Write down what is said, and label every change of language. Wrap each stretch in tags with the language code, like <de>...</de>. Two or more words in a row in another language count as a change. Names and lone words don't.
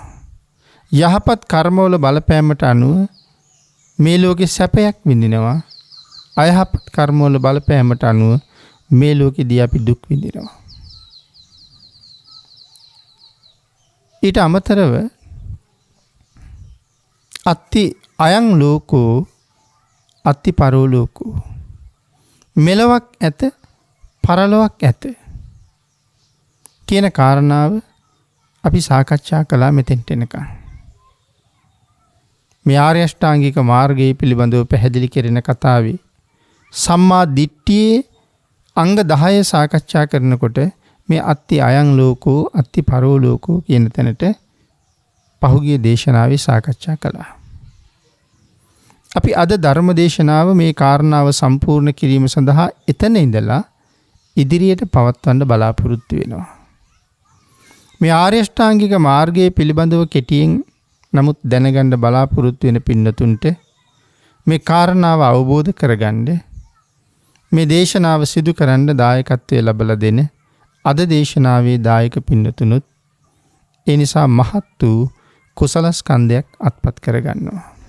<si>යහපත් කර්මවල බලපෑමට අනුව මේ ලෝකේ සැපයක් විඳිනවා. අයහපත් කර්මවල බලපෑමට අනුව මේ ලෝකෙදී අපි දුක් විඳිනවා. ඊට අමතරව</si> <pi>අත්ති අයං ලෝකෝ අත්ති පරෝ ලෝකෝ.</pi> <si>මෙලොවක් ඇත පරලොවක් ඇත කියන කාරණාව අපි සාකච්ඡා කළා මෙතෙන්ට එනකන්. මේ ආර්ය අෂ්ටාංගික මාර්ගය පිළිබඳව පැහැදිලි කෙරෙන කතාවේ සම්මා දිට්ඨියේ අංග 10 සාකච්ඡා කරනකොට මේ</si> <pi>අත්ති අයං ලෝකෝ අත්ති පරෝ ලෝකෝ</pi> <si>කියන තැනට පහුගිය දේශනාවේ සාකච්ඡා කළා. අපි අද ධර්ම දේශනාව මේ කාරණාව සම්පූර්ණ කිරීම සඳහා එතන ඉඳලා ඉදිරියට පවත්වන්න බලාපොරොත්තු වෙනවා. මේ ආර්ය අෂ්ටාංගික මාර්ගයේ පිළිබඳව කෙටියෙන් නමුත් දැනගන්න බලාපොරොත්තු වෙන පින්නතුන්ට මේ කාරණාව අවබෝධ කරගන්න මේ දේශනාව සිදු කරන්න දායකත්වය ලබලා දෙන අද දේශනාවේ දායක පින්නතුනුත් ඒ නිසා මහත් වූ කුසල ස්කන්ධයක් අත්පත් කරගන්නවා.</si>